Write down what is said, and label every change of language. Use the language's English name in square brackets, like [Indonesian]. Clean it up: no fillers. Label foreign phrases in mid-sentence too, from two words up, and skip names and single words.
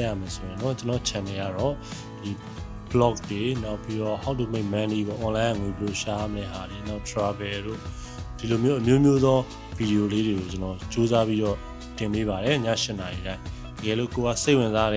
[Burmese] ရမယ်ဆိုရင်တော့ကျွန်တော် channel ကတော့ဒီ blog တွေနောက်ပြီးတော့ [English] how to make money [Burmese] ပေါ့ online ငွေဘယ်လိုရှာရမလဲဟာတွေနောက် travel တို့ ဒီလိုမျိုးအမျိုးမျိုးသောဗီဒီယိုလေးတွေကိုကျွန်တော်စူးစမ်းပြီးတော့တင်ပေးပါတယ်ည7:00 နာရီတိုင်းတကယ်လို့ကိုကစိတ်ဝင်စားတယ်